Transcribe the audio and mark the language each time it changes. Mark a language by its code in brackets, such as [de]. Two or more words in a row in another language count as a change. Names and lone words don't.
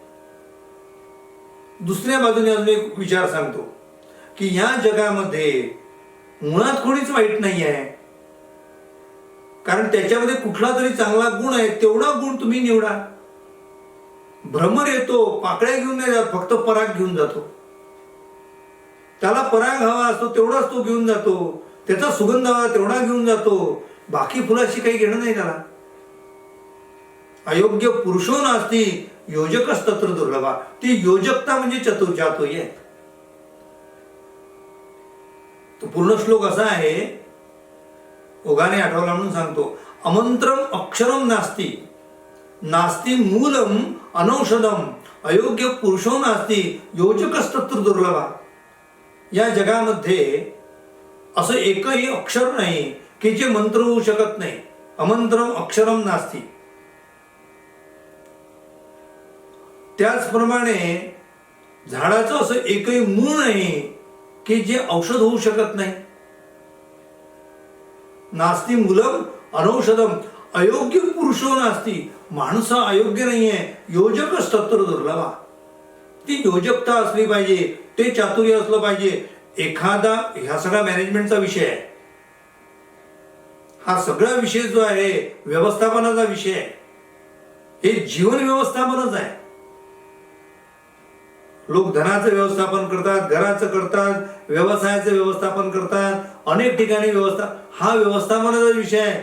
[mr] दुसऱ्या बाजूने अजून एक विचार सांगतो की या जगामध्ये मुळात कोणीच वाईट नाही आहे, कारण त्याच्यामध्ये कुठला तरी चांगला गुण आहे, तेवढा गुण तुम्ही निवडा. भ्रमर येतो, पाकळ्या घेऊन नाही जात, फक्त पराग घेऊन जातो. त्याला पराग हवा असतो तेवढाच तो घेऊन जातो, त्याचा सुगंध हवा तेवढा घेऊन जातो, बाकी फुलाशी काही घेणं नाही त्याला. [sa] अयोग्य पुरुषो नास्ती योजकच तत्र दुर्लभा. [mr] ती योजकता म्हणजे चातुर्य आहे. तो पूर्ण श्लोक असा आहे, ओघाने आठवला म्हणून सांगतो. [sa] अमंत्रम अक्षरम नास्ती, नास्ती मूलम अनौषधम, अयोग्य पुरुषो नास्ती योजकच तत्र दुर्लभा. [mr] या जगामध्ये असं एकही अक्षर नाही की जे मंत्र होऊ शकत नाही. [sa] अमंत्रम अक्षरम नास्ती. [mr] त्याचप्रमाणे झाडाचं असं एकही मूळ नाही की जे औषध होऊ शकत नाही. [sa] नास्ती मूलम अनौषधम, अयोग्य पुरुषो नास्ती, [mr] माणूस हा अयोग्य नाहीये, [sa] योजकच तत्र दुर्लभा. [mr] ती योजकता असली पाहिजे, ते चातुर्य असलं पाहिजे. एखादा, ह्या सगळा मॅनेजमेंटचा विषय आहे. हा सगळा विषय जो आहे व्यवस्थापनाचा विषय आहे. हे जीवन व्यवस्थापनच आहे. लोक धनाचं व्यवस्थापन करतात, घराचं करतात, व्यवसायाचं व्यवस्थापन करतात, अनेक ठिकाणी हा व्यवस्थापनाचा विषय आहे.